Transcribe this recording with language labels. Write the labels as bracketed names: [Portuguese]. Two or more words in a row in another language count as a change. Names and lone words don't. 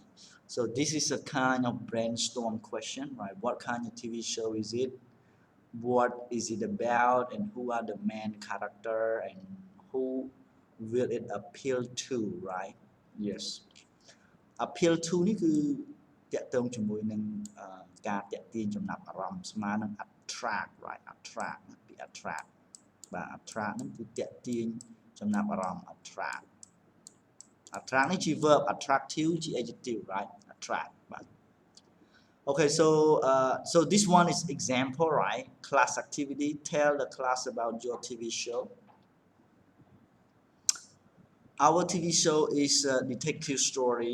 [English] So this is a kind of brainstorm question, right? What kind of TV show is it? What is it about and who are the main character and who will it appeal to, right? Yes. appeal to [Khmer] នេះគឺតាក់ទងជាមួយនឹងការតាក់ទាញចំណាប់អារម្មណ៍ស្មើនឹង [English] attract right attract ពី attract បាទ attract [Khmer] ហ្នឹងគឺតាក់ទាញចំណាប់អារម្មណ៍ [English] attract attract [Khmer] នេះជា [English] verb attractive ជា adjective right attract បាទ Okay, so this one is example, right? Class activity. Tell the class about your TV show. Our TV show is a detective story.